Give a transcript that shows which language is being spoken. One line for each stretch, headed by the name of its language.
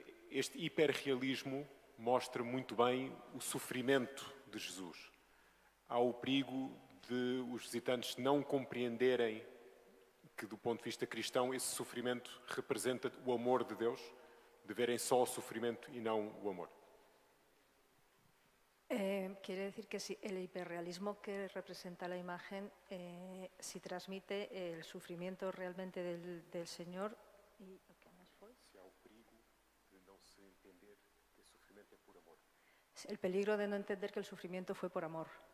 Portuguese: Este hiperrealismo mostra muito bem o sofrimento de Jesus. Há o perigo de os visitantes não compreenderem que, do ponto de vista cristão, esse sofrimento representa o amor de Deus, de verem só o sofrimento e não o amor.
Spanish: Quiere decir que si el hiperrealismo que representa la imagen, si transmite el sufrimiento realmente del Señor. Y, ¿qué más fue?
Portuguese: Si há o perigo de não se entender que o sofrimento é por amor.
Spanish: El peligro de no entender que el sufrimiento fue por amor.